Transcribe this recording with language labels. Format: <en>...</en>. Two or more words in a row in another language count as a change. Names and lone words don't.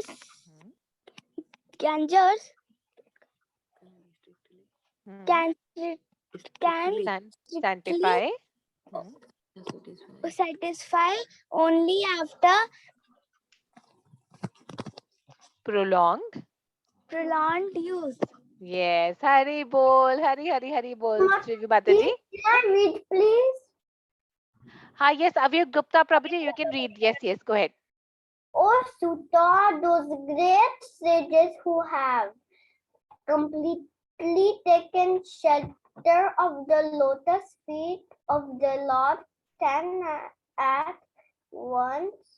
<en>Hmm. Hmm. can Sanctify. Hmm. satisfy only after Prolonged. use. Yes.</en> <bn>Hari Bol. Hari Bol. Shivi Mataji.</bn> <en>Can read, please? Ha, yes. Avir Gupta Prabhuji, you can read. Yes. Go ahead. O Sutta, those great sages who have completely taken shelter of the lotus feet of the Lord can at once</en>